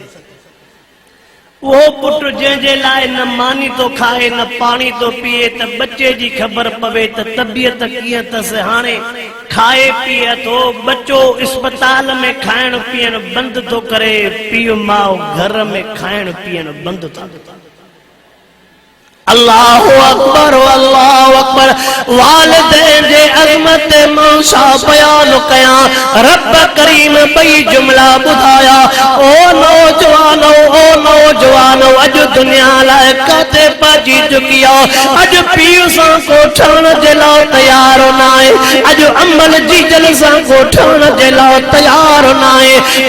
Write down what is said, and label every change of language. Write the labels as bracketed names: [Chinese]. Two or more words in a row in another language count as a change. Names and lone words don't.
[Sindhi] उहो पुटु जंहिंजे लाइ न मानी तो खाए न पाणी तो पीए त बच्चे जी ख़बर पवे त तबियत कीअं अथसि। हाणे खाए पीए थो, बच्चो अस्पताल में खाइण पीअण बंदि थो करे, पीउ माउ घर में खाइण पीअण बंदि था। [Arabic] الله أكبر الله أكبر. [Sindhi] वालिदैन जे अज़मत मां छा बयान कयां, रब करीम ॿई जुमला ॿुधाया। ओ नौजवानो अॼु दुनिया लाइ काथे पहुची चुकी आहे। अॼु पीउ सां को ठहण जे लाइ तयार न आहे, अॼु अमल जी जल सां को ठहण जे लाइ तयार न आहे।